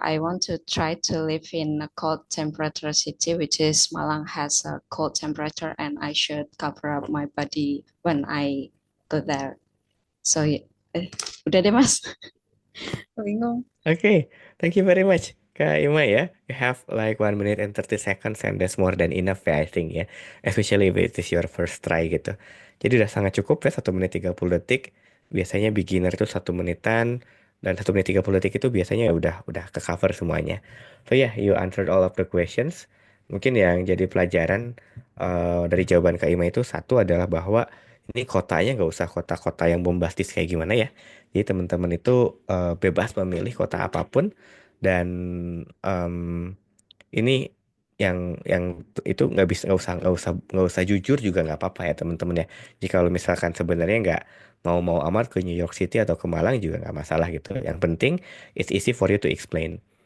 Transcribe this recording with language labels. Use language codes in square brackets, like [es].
[en] I want to try to live in a cold temperature city, which is Malang has a cold temperature, and I should cover up my body when I go there. [id] So udah deh Mas. Bingung. [en] Okay, thank you very much, Kak Ima ya. You have like 1 minute and 30 seconds and that's more than enough ya, I think ya. Especially if it is your first try [id] gitu. Jadi udah sangat cukup ya 1 menit 30 detik. Biasanya beginner itu 1 menitan dan 1 menit 30 detik itu biasanya udah ke cover semuanya. [en] So yeah, you answered all of the questions. [id] Mungkin yang jadi pelajaran dari jawaban Kak Ima itu satu adalah bahwa ini kotanya nggak usah kota-kota yang bombastis kayak gimana ya. Jadi teman-teman itu bebas memilih kota apapun dan em, ini yang itu nggak usah jujur juga nggak apa-apa ya teman-teman ya. Jika kalau misalkan sebenarnya nggak mau amat ke New York City atau ke Malang juga nggak masalah gitu. [en] Yang penting it's easy for you to explain.